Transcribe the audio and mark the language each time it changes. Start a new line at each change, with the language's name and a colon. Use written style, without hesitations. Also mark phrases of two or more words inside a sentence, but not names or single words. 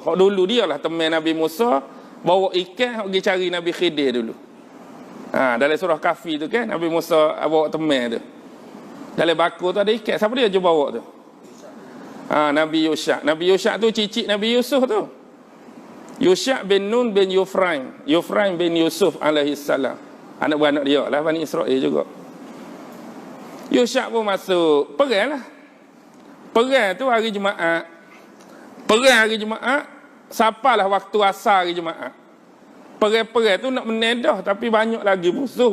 Malay: Hak dulu dia lah teman Nabi Musa, bawa ikan hak pergi cari Nabi Khidir dulu. Dalam surah Kahfi tu kan, Nabi Musa bawa teman tu. Dalam bakul tu ada ikan. Siapa dia je bawa tu? Nabi Yusha. Nabi Yusha tu cicit Nabi Yusuf tu. Yusha bin Nun bin Yufraim. Yufraim bin Yusuf alaihissalam. Anak-beranak dia lah, Bani Israel juga. Yusha pun masuk. Perang lah. Perang tu hari Jumaat. Perang hari Jumaat. Sapalah waktu asar hari Jumaat. Perang-perang tu nak menedah, tapi banyak lagi musuh.